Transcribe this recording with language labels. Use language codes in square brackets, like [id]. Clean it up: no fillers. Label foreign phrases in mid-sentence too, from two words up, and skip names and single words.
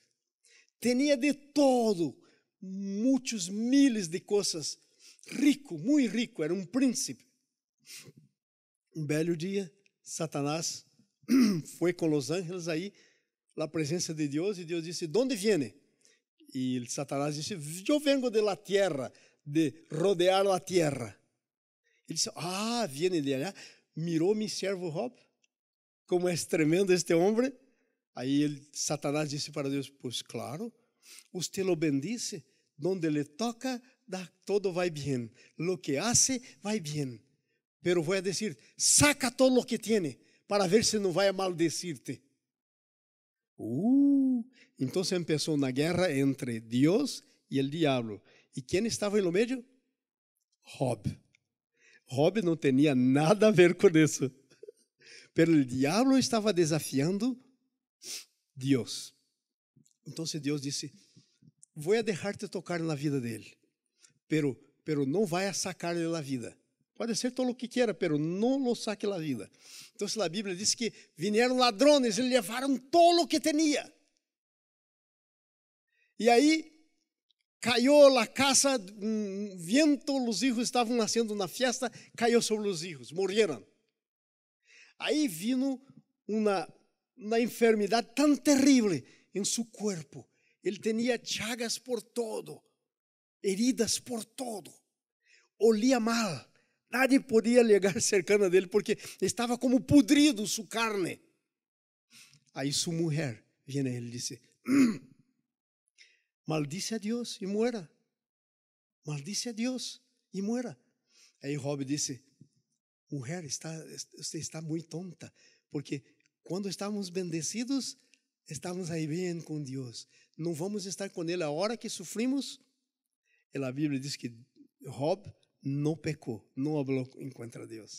[pt] Tinha de todo, muitos miles de coisas. Rico, muito rico, era um príncipe. Um belo dia, Satanás foi com os ángeles aí, na presença de Deus, e Deus disse: [es] ¿Dónde viene? [pt] E Satanás disse: Eu [es] vengo de la tierra, de rodear la tierra. [pt] Ele disse: [es] viene de allá. Mirou mi servo Job, [pt] como é tremendo este homem. Aí Satanás disse para Deus: [es] Pues claro, usted lo bendice, donde le toca, [pt] todo vai bem, [es] lo que hace, [pt] vai bem. [es] Pero voy a decir: saca todo lo que tiene, [pt] para ver se não vai maldecirte. Então começou uma guerra entre Deus e o diabo. E quem estava no meio? Job. Job não tinha nada a ver com isso. Pero o diabo estava desafiando Deus. Então Deus disse: vou deixar-te tocar na vida dele, pero não vai sacar-lhe a vida. Pode ser todo o que quiera, pero não [es] lo saque [pt] a vida. Então a Bíblia diz que vieram ladrones e levaram todo o que tinha. E aí caiu a casa, vento, os filhos estavam nascendo na festa, caiu sobre os filhos, morreram. Aí vino uma enfermidade tão terrível em seu corpo. Ele tinha chagas por todo, [es] heridas por todo, olía mal. [pt] Nadie podia chegar cercana dele porque estava como podrido sua carne. Aí sua mulher vem a ele e disse: maldice a Deus e muera. Maldice a Deus e muera. Aí Job disse: mulher, você está muito tonta, porque quando estamos bendecidos, estamos aí bem com Deus. Não vamos estar com Ele a hora que sofrimos. E a Bíblia diz que Job não pecou, não falou contra Deus.